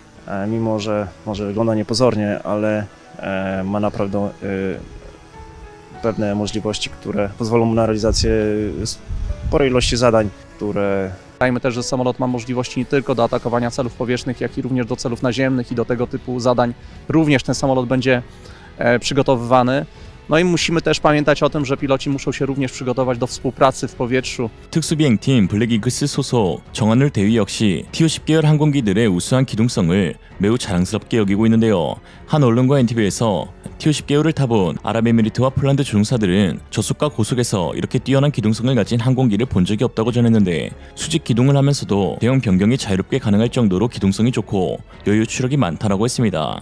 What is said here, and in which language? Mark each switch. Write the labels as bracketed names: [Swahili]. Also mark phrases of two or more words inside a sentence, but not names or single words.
[Polish] Mimo że może wygląda niepozornie, ale ma naprawdę pewne możliwości, które pozwolą mu na realizację sporej ilości zadań, które... Pamiętajmy też, że samolot ma możliwości nie tylko do atakowania celów powietrznych, jak i również do celów naziemnych i do tego typu zadań również ten samolot będzie przygotowywany. No i musimy też pamiętać o tym, że piloci muszą się również przygotować do współpracy w powietrzu. [Korean] 특수비행팀 블랙이글스 소속 정한울 대위 역시 T-50 계열 항공기들의 우수한 기동성을 매우 자랑스럽게 여기고 있는데요. 한 언론과 인터뷰에서 T-50 계열을 타본 아랍에미리트와 폴란드 조종사들은 저속과 고속에서 이렇게 뛰어난 기동성을 가진 항공기를 본 적이 없다고 전했는데 수직 기동을 하면서도 대형 변경이 자유롭게 가능할 정도로 기동성이 좋고 여유 추력이 많다라고 했습니다.